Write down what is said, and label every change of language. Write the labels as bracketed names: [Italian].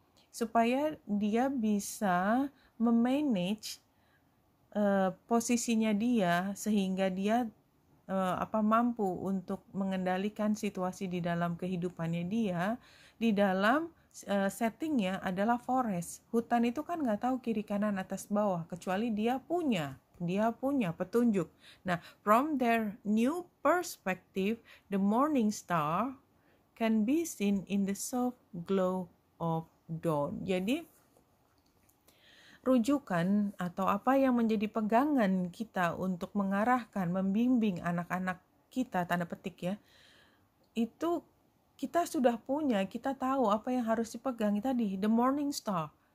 [Indonesian] supaya dia bisa memanage posisinya dia sehingga dia mampu untuk mengendalikan situasi di dalam kehidupannya dia di dalam settingnya adalah forest. Hutan itu kan nggak tahu kiri kanan atas bawah kecuali dia punya petunjuk. Nah, [English] from their new perspective, the morning star can be seen in the soft glow of dawn. [Indonesian] Jadi rujukan atau apa yang menjadi pegangan kita untuk mengarahkan, membimbing anak-anak kita, tanda petik ya, itu kita sudah punya, kita tahu apa yang harus dipegang tadi, the morning star.